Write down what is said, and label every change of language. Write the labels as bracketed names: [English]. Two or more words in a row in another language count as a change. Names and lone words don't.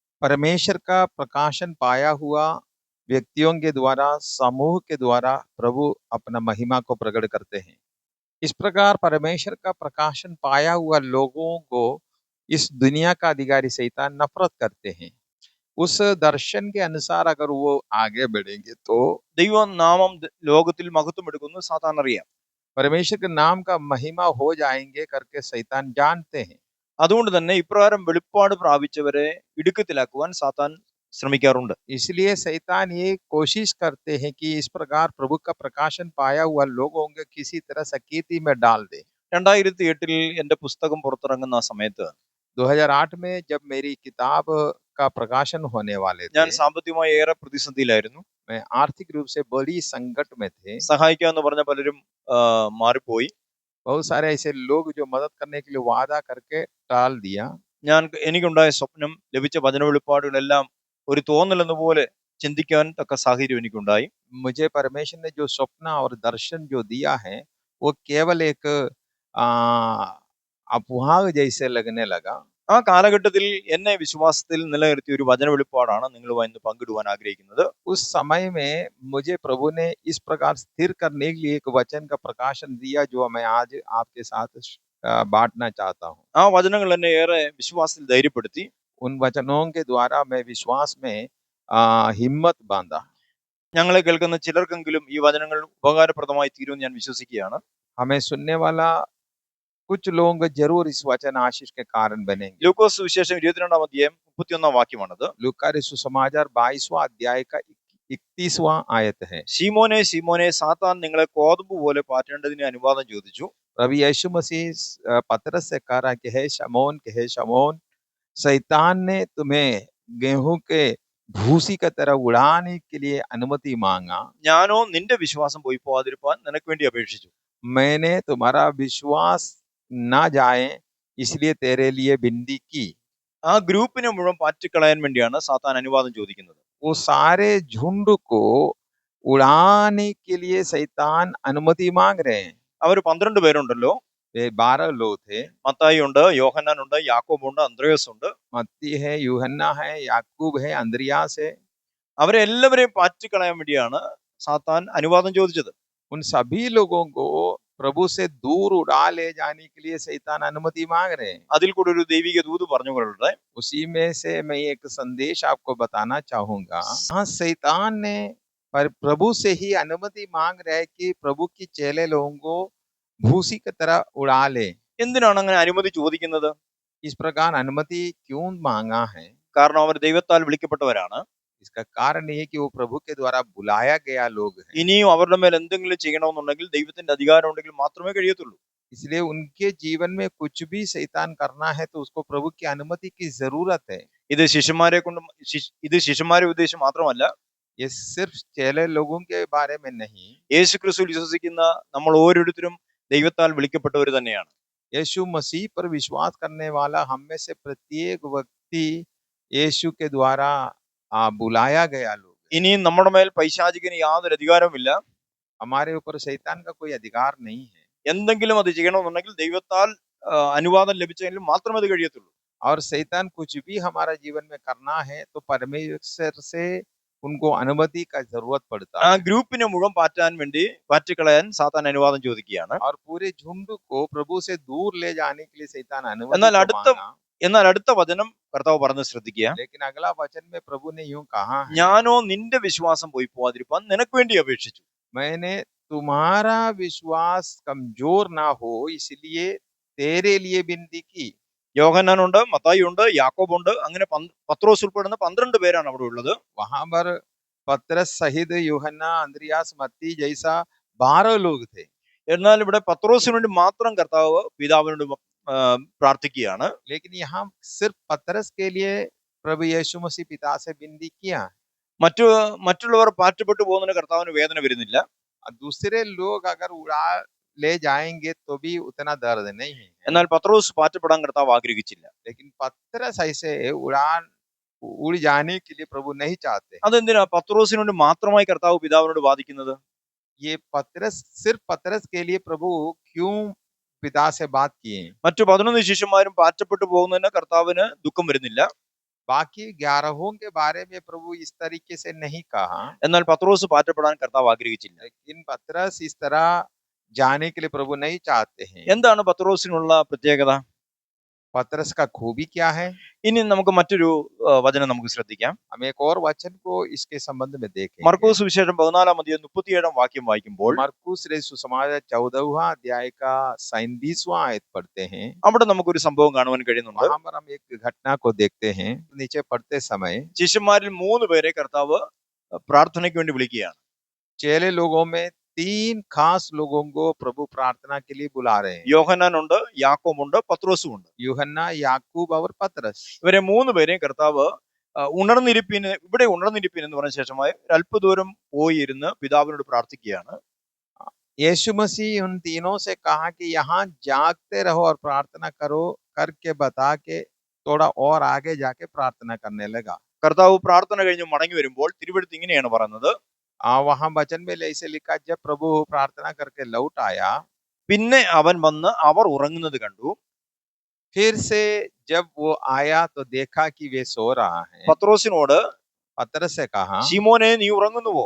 [Hindi] परमेश्वर का प्रकाशन पाया हुआ व्यक्तियों के द्वारा, समूह के द्वारा प्रभु अपना महिमा को प्रकट करते हैं। इस प्रकार परमेश्वर का प्रकाशन पाया हुआ लोगों को इस दुनिया का अधिकारी शैतान नफरत करते हैं। उस दर्शन के अनुसार अगर वो आगे बढ़ेंगे तो [Malayalam] ദൈവനാമം ലോകത്തിൽ മഹത്വം എടുക്കുന്നു സാത്താൻ അറിയാം. [Hindi] परमेश्वर के नाम का महिमा हो जाएंगे करके शैतान जानते हैं। [Malayalam] അതുകൊണ്ട് തന്നെ ഇപ്രകാരം വെളിപ്പാട് പ്രാപിച്ചവരെ ഇടുക്കത്തിലാക്കുവാൻ സാത്താൻ ശ്രമിക്കാറുണ്ട്. [Hindi] इसलिए शैतान ये कोशिश करते हैं कि इस प्रकार प्रभु का प्रकाशन पाया हुआ लोगों को किसी तरह सकीर्ति में डाल दे। [Malayalam] 2008 എന്റെ പുസ്തകം പുറത്തിറങ്ങുന്ന ആ സമയത്ത് [Hindi] 2008 में जब मेरी किताब का प्रकाशन होने वाले [Malayalam] ഞാൻ [Hindi] थे, [Malayalam] സാമ്പത്തികമായി ഏറെ പ്രതിസന്ധിയിലായിരുന്നു. [Hindi] मैं आर्थिक रूप से बड़ी संकट में थे। [Malayalam] സഹായിക്കാമെന്ന് പറഞ്ഞ പലരും മാറിപ്പോയി. [Hindi] बहुत सारे ऐसे लोग जो मदद करने के लिए वादा करके टाल दिया। [Malayalam] എനിക്കുണ്ടായ സ്വപ്നം, ലഭിച്ച വചന വെളിപ്പാടുകളെല്ലാം ഒരു തോന്നലെന്ന പോലെ ചിന്തിക്കാൻ തക്ക സാഹചര്യം എനിക്കുണ്ടായി. [Hindi] मुझे परमेश्वर ने जो स्वप्न और दर्शन जो दिया है वो केवल एक अफवाह जैसे लगने लगा। [Malayalam] ആ കാലഘട്ടത്തിൽ എന്നെ വിശ്വാസത്തിൽ നിലനിർത്തിയ ഒരു വചന വെളിപ്പാടാണ് നിങ്ങളുമായി ഇന്ന് പങ്കിടുവാൻ ആഗ്രഹിക്കുന്നത്. [Hindi] उस समय में मुझे प्रभु ने इस प्रकार स्थिर करने के लिए एक वचन का प्रकाशन दिया जो मैं आज आपके साथ बांटना चाहता हूँ। [Malayalam] ആ വചനങ്ങൾ എന്നെ ഏറെ വിശ്വാസത്തിൽ ധൈര്യപ്പെടുത്തി. [Hindi] उन वचनों के द्वारा मैं विश्वास में हिम्मत बांधा। [Malayalam] ഞങ്ങളെ കേൾക്കുന്ന ചിലർക്കെങ്കിലും ഈ വചനങ്ങൾ ഉപകാരപ്രദമായി തീരുമെന്ന് ഞാൻ വിശ്വസിക്കുകയാണ്. [Hindi] हमें सुनने वाला कुछ लोग जरूर इस वचन आशीष के कारण बनेंगे। [Malayalam] ലൂക്കോസ് സുവിശേഷം 22-ാം അധ്യായം 31-ാം വാക്യമാണത്. [Hindi] लूका सुसमाचार 22वां अध्याय का 31वां आयत है। [Malayalam] ശീമോനെ ശീമോനെ, സാത്താൻ നിങ്ങളെ കോതമ്പ് പോലെ പാറ്റേണ്ടതിന് അനുവാദം ചോദിച്ചു. [Hindi] प्रभु यीशु मसीह पतरस से कह रहा कि हे शमौन, शैतान ने तुम्हें गेहूं के भूसी की तरह उड़ाने के लिए अनुमति मांगा। [Malayalam] ഞാനോ നിന്റെ വിശ്വാസം പോയി പോവാതിരിപ്പാൻ നിനക്ക് വേണ്ടി അപേക്ഷിച്ചു. [Hindi] मैंने तुम्हारा विश्वास ना जाए इसलिए तेरे लिए विनती की। [Malayalam] ആ ഗ്രൂപ്പിനെ മുഴുവൻ പാറ്റിക്കളയാൻ വേണ്ടിയാണ് സാത്താൻ അനുവാദം ചോദിക്കുന്നത്. [Hindi] वो सारे झुंड को उड़ाने के लिए शैतान अनुमति मांग रहे हैं। [Malayalam] അവർ 12 പേരുണ്ടല്ലോ. [Hindi] 12 लोग थे। [Malayalam] മത്തായി ഉണ്ട്, യോഹന്നാൻ ഉണ്ട്, യാക്കോബ് ഉണ്ട്, അന്ത്രയോസ് ഉണ്ട്. [Hindi] मत्ती है, यूहन्ना है, याकूब है, अंद्रियास है। [Malayalam] അവരെ എല്ലാവരെയും പാറ്റിക്കളയാൻ വേണ്ടിയാണ് സാത്താൻ അനുവാദം ചോദിച്ചത്. [Hindi] उन सभी लोगों को प्रभु से दूर उड़ा ले जाने के लिए शैतान अनुमति मांग रहे हैं। [Malayalam] അതിൽ കൂടെ ഒരു ദൈവിക ദൂത് പറഞ്ഞുകൊള്ളട്ടെ. [Hindi] उसी में से मैं एक संदेश आपको बताना चाहूंगा। हाँ, शैतान ने पर प्रभु से ही अनुमति मांग रहे हैं कि प्रभु की चेले लोगों को भूसी की तरह उड़ा ले। [Malayalam] എന്തിനാണ് അങ്ങനെ അനുമതി ചോദിക്കുന്നത്? [Hindi] इस प्रकार अनुमति क्यों मांगा है? [Malayalam] കാരണം അവർ ദൈവത്താൽ വിളിക്കപ്പെട്ടവരാണ്. [Hindi] इसका कारण ये कि वो प्रभु के द्वारा बुलाया गया लोग हैं। [Malayalam] ഇനിയും അവരുടെ മേൽ എന്തെങ്കിലും ചെയ്യണമെന്നുണ്ടെങ്കിൽ ദൈവത്തിന്റെ അധികാരം ഉണ്ടെങ്കിൽ മാത്രമേ കഴിയത്തുള്ളൂ. [Hindi] इसलिए उनके जीवन में कुछ भी शैतान करना है तो उसको प्रभु की अनुमति की जरूरत है। [Malayalam] ഇത് ശിഷ്യന്മാരെ ഉദ്ദേശിച്ച് മാത്രമല്ല, [Hindi] ये सिर्फ चेले लोगों के बारे में नहीं, [Malayalam] യേശു ക്രിസ്തുവിൽ വിശ്വസിക്കുന്ന നമ്മൾ ഓരോരുത്തരും ദൈവത്താൽ വിളിക്കപ്പെട്ടവർ തന്നെയാണ്. [Hindi] यीशु मसीह पर विश्वास करने वाला हम में से प्रत्येक व्यक्ति यीशु के द्वारा बुलाया गया लोग। [Malayalam] ഇനിയും നമ്മുടെ മേൽ പൈശാചികന് യാതൊരു അധികാരവുമില്ല. [Hindi] हमारे ऊपर शैतान का कोई अधिकार नहीं है। [Malayalam] എന്തെങ്കിലും അത് ചെയ്യണമെന്നുണ്ടെങ്കിൽ ദൈവത്താൽ അനുവാദം ലഭിച്ചെങ്കിൽ മാത്രമേ അത് കഴിയത്തുള്ളൂ. [Hindi] और शैतान कुछ भी हमारा जीवन में करना है तो परमेश्वर से उनको अनुमति का जरूरत पड़ता [Malayalam] ആ [Hindi] है। [Malayalam] ഗ്രൂപ്പിനെ മുഴുവൻ പാറ്റിക്കളയാൻ സാത്താൻ അനുവാദം ചോദിക്കുകയാണ്. [Hindi] और पूरे झुंड को प्रभु से दूर ले जाने के लिए शैतान अनुमति [Malayalam] എന്നാൽ [Hindi] को मांगा। [Malayalam] എന്നാൽ അടുത്ത വചനം കർത്താവ് പറഞ്ഞ് ശ്രദ്ധിക്കുക. [Hindi] लेकिन अगला वचन में प्रभु ने यूं कहा है, [Malayalam] ഞാനോ നിന്റെ വിശ്വാസം പോയി പോവാതിരിപ്പാൻ നിനക്ക് വേണ്ടി അപേക്ഷിച്ചു. [Hindi] मैंने तुम्हारा विश्वास कमजोर ना हो इसलिए तेरे लिए विनती की। [Malayalam] യോഹന്നാനുണ്ട്, മത്തായി ഉണ്ട്, യാക്കോബ് ഉണ്ട്, അങ്ങനെ പത്രോസ് ഉൾപ്പെടുന്ന 12 പേരാണ് അവിടെ ഉള്ളത്. [Hindi] वहां पर पतरस सहित यूहन्ना, अंद्रियास, मत्ती जैसा 12 लोग थे। [Malayalam] എന്നാൽ ഇവിടെ പത്രോസിന് വേണ്ടി മാത്രം കർത്താവ് പിതാവിനോട് പ്രാർത്ഥിക്കുകയാണ്. [Hindi] लेकिन यहाँ सिर्फ पतरस के लिए प्रभु यीशु मसीह पिता से विनती किया। [Malayalam] മറ്റുള്ളവർ പാറ്റപ്പെട്ടു പോകുന്നതിന് കർത്താവിന് വേദന വരുന്നില്ല. [Hindi] दूसरे लोग अगर उड़ा ले जाएंगे तो भी उतना दर्द नहीं है। [Malayalam] എന്നാൽ പത്രോസ് പാറ്റപ്പെടാൻ കർത്താവ് ആഗ്രഹിച്ചില്ല. [Hindi] लेकिन पतरस ऐसे उड़ जाने के लिए प्रभु नहीं चाहते। [Malayalam] അതെന്തിനാ പത്രോസിന് വേണ്ടി മാത്രമായി കർത്താവ് പിതാവിനോട് വാദിക്കുന്നത്? [Hindi] ये पतरस सिर्फ पतरस के लिए प्रभु क्यों पिता से बात किए? [Malayalam] മറ്റു 11 ശിഷ്യന്മാരും പാറ്റപ്പെട്ടു പോകുന്നതിന് കർത്താവിന് ദുഃഖം വരുന്നില്ല. [Hindi] बाकी 11 के बारे में प्रभु इस तरीके से नहीं कहा, [Malayalam] എന്നാൽ പത്രോസ് പാറ്റപ്പെടാൻ കർത്താവ് ആഗ്രഹിച്ചില്ല. [Hindi] लेकिन पतरस इस तरह जाने के लिए प्रभु नहीं चाहते हैं। [Malayalam] എന്താണ് പത്രോസിനുള്ള പ്രത്യേകത? [Hindi] पतरस का खूबी क्या है? [Malayalam] ഇനി നമുക്ക് മറ്റൊരു വചനം നമുക്ക് ശ്രദ്ധിക്കാം. [Hindi] हम एक और वचन को इसके संबंध में देखेंगे। [Malayalam] മർക്കോസ് സുവിശേഷം 14-37 വാക്യം വായിക്കുമ്പോൾ [Hindi] मरकुस रे सुसमाचार 14वां अध्याय का 37वां आयत पढ़ते हैं। [Malayalam] അവിടെ നമുക്കൊരു സംഭവം കാണുവാൻ കഴിയുന്നുണ്ട്. [Hindi] वहां पर हम एक घटना को देखते हैं। नीचे पढ़ते समय [Malayalam] ശിഷ്യന്മാരിൽ 3 പേരെ കർത്താവ് പ്രാർത്ഥനയ്ക്ക് വേണ്ടി വിളിക്കുകയാണ്. [Hindi] चेले लोगों में 3 खास लोगों को प्रभु प्रार्थना के लिए बुला रहे हैं। [Malayalam] യോഹന്നാൻ ഉണ്ട്, യാക്കോബുണ്ട്, പത്രോസും ഉണ്ട്. [Hindi] यूहन्ना, याकूब और पतरस। [Malayalam] ഇവരെ 3 പേരെയും കർത്താവ് ഇവിടെ ഉണർന്നിരിപ്പിൻ എന്ന് പറഞ്ഞ ശേഷമായി അല്പദൂരം പോയി ഇരുന്ന് പിതാവിനോട് പ്രാർത്ഥിക്കുകയാണ്. [Hindi] यीशु मसीह उन तीनों से कहा कि यहाँ जागते रहो और प्रार्थना करो, करके बता के थोड़ा और आगे जाके प्रार्थना करने लगा। [Malayalam] കർത്താവ് പ്രാർത്ഥന കഴിഞ്ഞ് മടങ്ങി വരുമ്പോൾ തിരുവെഴുത്ത് ഇങ്ങനെയാണ് പറയുന്നത്. [Hindi] वहां वचन में ऐसे लिखा, जब प्रभु प्रार्थना करके लौट आया, [Malayalam] പിന്നെ അവൻ വന്ന് അവർ ഉറങ്ങുന്നത് കണ്ടു. [Hindi] फिर से जब वो आया तो देखा कि वे सो रहा है। [Malayalam] പത്രോസിനോട് [Hindi] पतरस से कहा, [Malayalam] ശിമോനെ നീ ഉറങ്ങുന്നുവോ?